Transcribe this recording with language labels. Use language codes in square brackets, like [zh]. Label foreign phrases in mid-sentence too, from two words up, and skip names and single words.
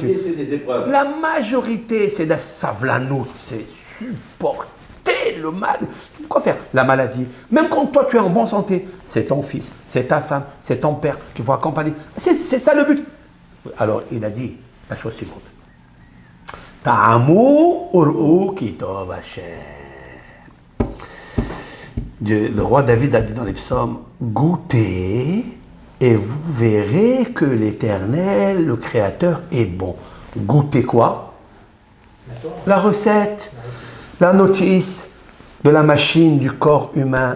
[fr] La majorité, c'est des épreuves. La majorité, c'est la savlanout, c'est supporter le mal. Quoi faire? La maladie. Même quand toi, tu es en bonne santé, c'est ton fils, c'est ta femme, c'est ton père qu'il faut accompagner. C'est ça le but. Alors, il a dit la chose suivante. [he] טעמו וראו כי טוב השם. [fr] Le roi David a dit dans les psaumes, goûtez et vous verrez que l'Éternel, le Créateur, est bon. Goûtez quoi? La recette, la notice de la machine du corps humain.